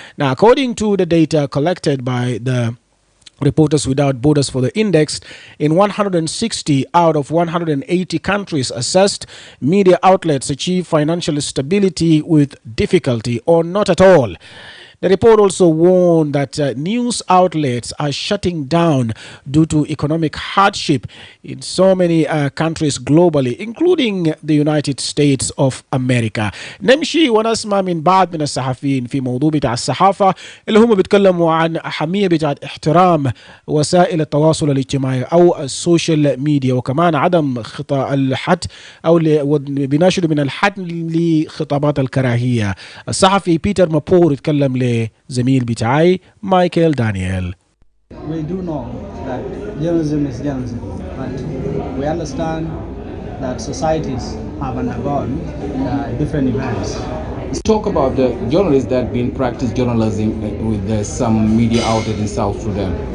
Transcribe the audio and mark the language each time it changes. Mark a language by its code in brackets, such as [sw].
[en] Now, according to the data collected by the Reporters Without Borders for the index, in 160 out of 180 countries assessed, media outlets achieve financial stability with difficulty or not at all. The report also warned that news outlets are shutting down due to economic hardship in so many countries globally, including the United States of America. [ar] نمشي ونسمع من بعض من الصحفيين في موضوع بتاع الصحافة اللي هم بيتكلموا عن أهمية بتاع احترام وسائل التواصل الاجتماعي أو السوشيال ميديا، وكمان عدم خطأ الحد أو بناشد من الحد لخطابات الكراهية. الصحفي بيتر مابور يتكلم زميل بتاعي مايكل دانيال. [en] We do know that journalism is journalism, but we understand that societies have undergone different events. Let's talk about the journalists that been practice journalism with some media outlet in South Sudan.